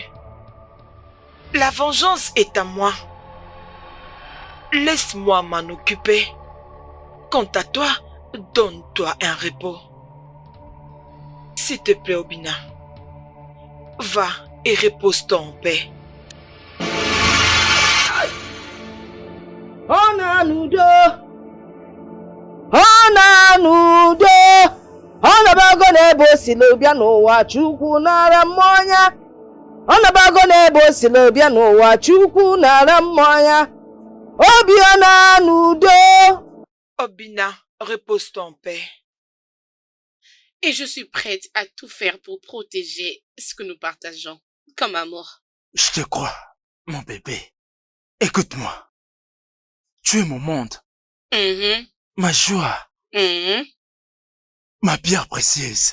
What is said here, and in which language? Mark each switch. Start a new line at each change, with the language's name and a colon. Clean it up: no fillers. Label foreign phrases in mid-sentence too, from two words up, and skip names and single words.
French: La vengeance est à moi. Laisse-moi m'en occuper. Quant à toi, donne-toi un repos. S'il te plaît, Obina. Va et repose-toi en paix.
Igbo: Onanudo, Onanudo, Onabago n'ebe o si bịa n'ụwa Chukwu nara mmanya. Onabago n'ebe o si bịa n'ụwa Chukwu nara mmanya. Obi Onanudo.
French: Obina, repose-toi en paix. Et je suis prête à tout faire pour protéger ce que nous partageons, comme amour. Je te crois, mon bébé. Écoute-moi. Tu es mon monde, ma joie, ma pierre précieuse.